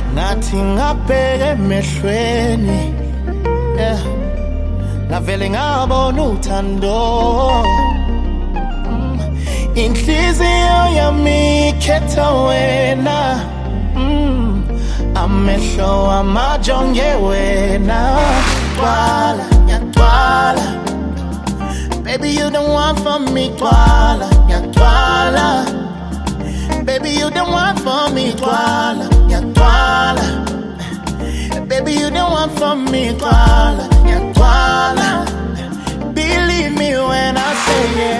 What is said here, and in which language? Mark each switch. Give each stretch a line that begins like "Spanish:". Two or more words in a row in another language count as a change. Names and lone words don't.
Zulu: ngathi ngabheke emehlweni, yeah, ngavele ngabona uthando. Inhliziyo yami ikhetha wena, amehlo amajonge wena. Twala, yatwala,
English: baby you the one for me.
Zulu: Twala, yatwala,
English: baby you the one for me.
Zulu: Twala, yatwala,
English: baby you the one for me.
Zulu: Twala, yatwala,
English: believe me when I say yeah.